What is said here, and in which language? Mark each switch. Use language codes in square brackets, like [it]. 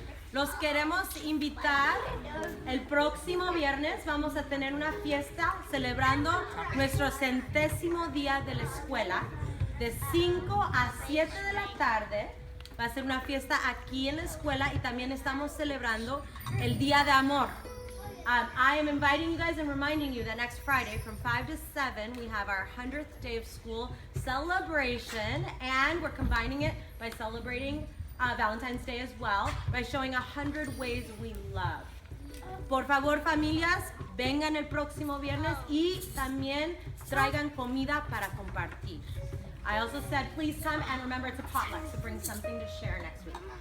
[es] Los queremos invitar el próximo viernes. Vamos a tener una fiesta celebrando nuestro 100º día de la escuela de 5 a 7 de la tarde. Va a ser una fiesta aquí en la escuela y también estamos celebrando el Día de Amor. [en] I am inviting you guys and reminding you that next Friday from 5 to 7 we have our 100th day of school celebration, and we're combining it by celebrating Valentine's Day as well by showing 100 ways we love. [es] Por favor, familias, vengan el próximo viernes y también traigan comida para compartir. [en] I also said please come, and remember it's a potluck, so bring something to share next week.